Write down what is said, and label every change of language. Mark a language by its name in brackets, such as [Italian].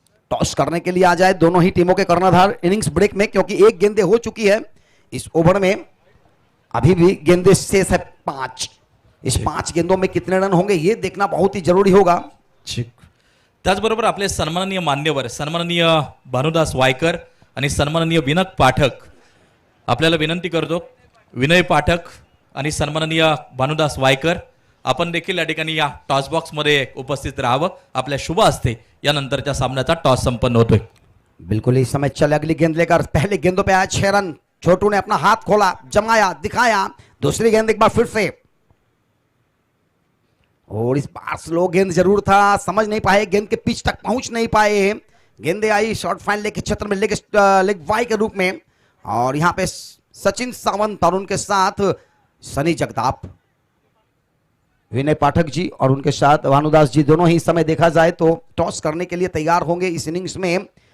[Hindi] Toss करने के लिए आ जाए दोनों ही टीमों के कर्णधार इनिंग्स ब्रेक में, क्योंकि एक गेंदे हो चुकी है इस ओवर में, अभी भी गेंदे शेष है 5। इस 5 गेंदों में कितने रन होंगे ये देखना बहुत ही जरूरी होगा। [Marathi] त्याचबरोबर आपले सन्माननीय मान्यवर सन्माननीय भानुदास वायकर आणि सन्माननीय विनक पाठक आपल्याला विनंती करतो, विनय पाठक आणि सन्माननीय भानुदास वायकर आपण देखील या ठिकाणी या टॉस बॉक्स मध्ये उपस्थित राहावं। आपल्या शुभ हस्ते या नंतरच्या सामन्याचा टॉस संपन्न होतोय। [Hindi] बिल्कुल ही समय चले अगली गेंद लेकर। पहले गेंदों पे आया 6 रन, छोटू ने अपना हाथ खोला, जमाया, दिखाया। दूसरी गेंद एक बार फिर से, और इस बार स्लो गेंद जरूर था, समझ नहीं पाए, गेंद के पिच तक पहुंच नहीं पाए। गेंदे आई शॉर्ट फाइन लेग के क्षेत्र में, लेग वाई के रूप में, और यहां पे सचिन सावंत और उनके साथ सनी जगताप, विनय पाठक जी और उनके साथ भानुदास जी दोनों ही इस समय देखा जाए तो टॉस करने के लिए तैयार होंगे इस इनिंग्स में।